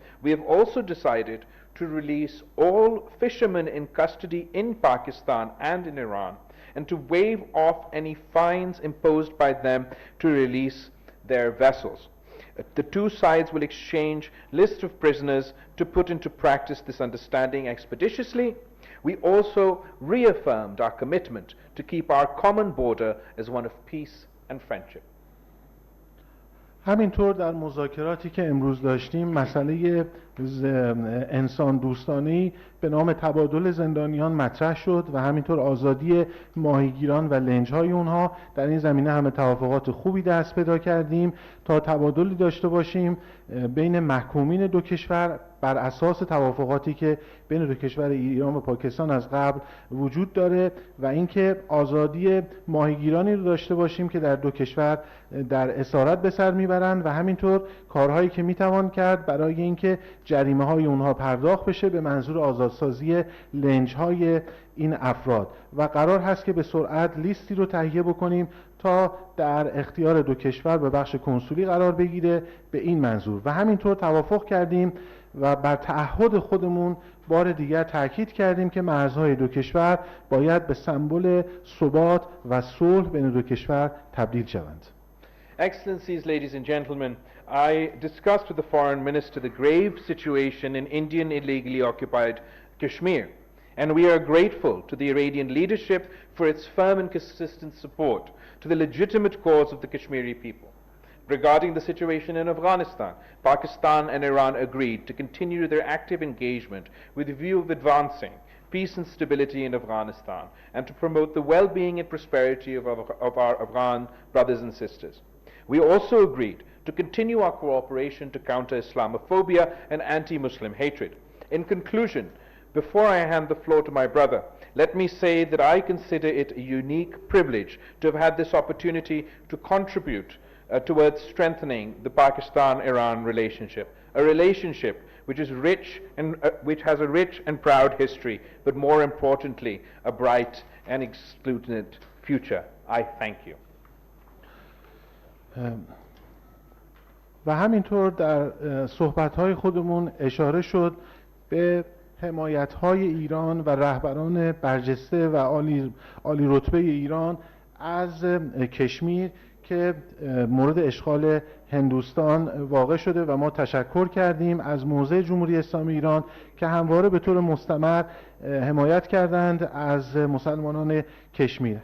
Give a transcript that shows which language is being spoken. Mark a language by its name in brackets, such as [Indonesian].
[English] We have also decided to release all fishermen in custody in Pakistan and in Iran and to waive off any fines imposed by them to release their vessels. The two sides will exchange lists of prisoners to put into practice this understanding expeditiously. We also reaffirmed our commitment to keep our common border as one of peace and friendship. [Persian] همینطور در مذاکراتی که امروز داشتیم مسئله انسان دوستانه‌ای به نام تبادل زندانیان مطرح شد و همینطور آزادی ماهیگیران و لنج‌های اونها. در این زمینه همه توافقات خوبی دست پیدا کردیم تا تبادلی داشته باشیم بین محکومین دو کشور بر اساس توافقاتی که بین دو کشور ایران و پاکستان از قبل وجود داره و اینکه آزادی ماهیگیرانی رو داشته باشیم که در دو کشور در اسارت به سر میبرند و همینطور کارهایی که میتوان کرد برای اینکه جریمه های اونها پرداخت بشه به منظور آزادسازی لنج های این افراد و قرار هست که به سرعت لیستی رو تهیه بکنیم تا در اختیار دو کشور به بخش کنسولی قرار بگیره به این منظور و همینطور توافق کردیم و بر تعهد خودمون بار دیگر تاکید کردیم که مرزهای دو کشور باید به سمبل ثبات و صلح بین دو کشور تبدیل شوند. [English] Excellencies, ladies and gentlemen, I discussed with the Foreign Minister the grave situation in Indian illegally occupied Kashmir, and we are grateful to the Iranian leadership for its firm and consistent support to the legitimate cause of the Kashmiri people. Regarding the situation in Afghanistan, Pakistan and Iran agreed to continue their active engagement with the view of advancing peace and stability in Afghanistan and to promote the well-being and prosperity of our Afghan brothers and sisters. We also agreed to continue our cooperation to counter Islamophobia and anti-Muslim hatred. In conclusion, before I hand the floor to my brother, let me say that I consider it a unique privilege to have had this opportunity to contribute towards strengthening the Pakistan-Iran relationship, a relationship which is rich and which has a rich and proud history, but more importantly, a bright and exultant future. I thank you. [Persian] و همینطور در صحبت‌های خودمون اشاره شد به حمایت‌های ایران و رهبران برجسته و عالی رتبه ایران از کشمیر که مورد اشغال هندوستان واقع شده و ما تشکر کردیم از موضع جمهوری اسلامی ایران که همواره به طور مستمر حمایت کردند از مسلمانان کشمیر.